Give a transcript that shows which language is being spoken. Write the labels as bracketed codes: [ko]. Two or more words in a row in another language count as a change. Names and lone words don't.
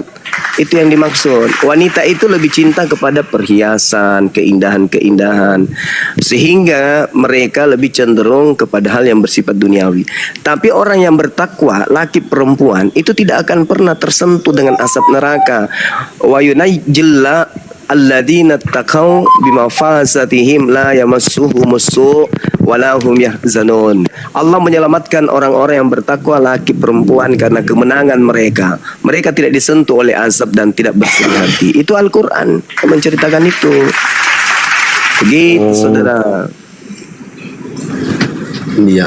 [id] Itu yang dimaksud. Wanita itu lebih cinta kepada perhiasan, keindahan-keindahan, sehingga mereka lebih cenderung kepada hal yang bersifat duniawi. Tapi orang yang bertakwa, laki perempuan, itu tidak akan pernah tersentuh dengan asap neraka. [ar] وينجي الله الذين اتقوا بمفازتهم لا يمسهم السوء ولا هم يحزنون. [id] Allah menyelamatkan orang-orang yang bertakwa, laki perempuan, karena kemenangan mereka. Mereka tidak disentuh oleh azab dan tidak bersedih hati. Itu Al-Qur'an yang menceritakan itu. Begitu, saudara. Iya.